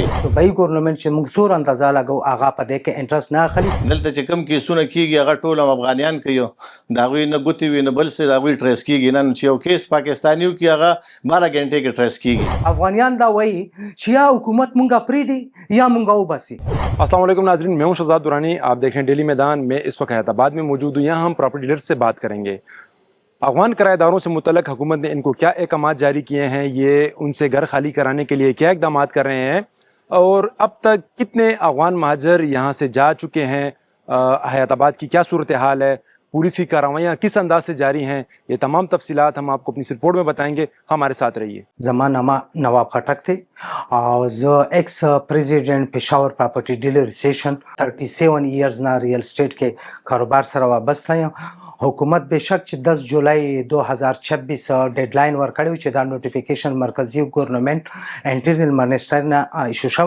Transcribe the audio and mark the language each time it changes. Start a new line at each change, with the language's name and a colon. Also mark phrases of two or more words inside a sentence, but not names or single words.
Pashto: صوبایي ګورنمنت چې موږ څور اندازه لګو هغه په دې کې انټرست نه اخلي. دلته چې کم کیسونه کیږي هغه ټول افغانیان کوي دا غوي نه ګوتی وي نه بل څه دا غوي ټریس کیږي نن چې یو کیس پاکستانیو کې هغه 12 غنټه کې ټریس کیږي. افغانیان دا وایي چې یا حکومت مونږه پریدي یا مونږه وباسي.
Urdu: السلام علیکم ناظرین، میں ہوں شہزاد درانی، آپ دیکھ رہے ہیں ڈیلی میدان میں. اس وقت حیدرآباد میں موجود ہوں۔ یہاں ہم
English: property dealer
Urdu: سے بات کریں گے۔ افغان کرایہ داروں سے متعلق حکومت نے ان کو کیا احکام جاری کیے ہیں، یہ ان سے گھر خالی کرانے کے لیے کیا اقدام کر رہے ہیں اور اب تک کتنے افغان مہاجر یہاں سے جا چکے ہیں، حیدرآباد کی کیا صورتحال ہے، پولیس کی کارروائیاں کس انداز سے جاری ہیں، یہ تمام تفصیلات ہم آپ کو اپنی اس رپورٹ میں بتائیں گے. ہمارے ساتھ رہیے.
Pashto: زما نام نواب خټک دی او زه
English: ex president Peshawar property dealer association
Pashto: 37 ایئرز نه
English: real estate
Pashto: کې کاروبار سره وابسته یم. حکومت بشک چې 10 جولای 2026 ډیډلاین ورکړی چې دا نوټیفیکیشن مرکزی
English: government internal minister
Pashto: نه ایشو شو.